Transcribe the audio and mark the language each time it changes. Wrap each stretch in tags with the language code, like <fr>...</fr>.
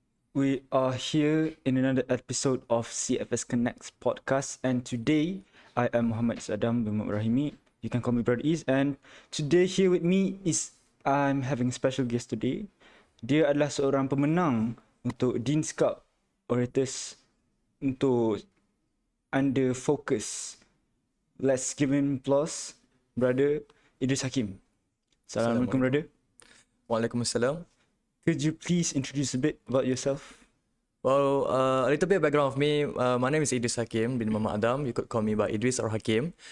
<en>We are here in another episode of CFS Connects podcast, and today I am Muhammad Sadam bin Rahimi. You can call me Brother Is, and today here with me is I'm having a special guest today.</en> <id>Dia adalah seorang pemenang untuk Dean's Cup Orators untuk under focus.</id> <en>Let's give him applause, Brother Idris Hakim. Assalamualaikum, brother. Waalaikumsalam. Could you please introduce a bit about yourself? Well, a little bit of background of me. My name is Idris Hakim bin Muhammad Adam. You could call me by Idris or Hakim.</en>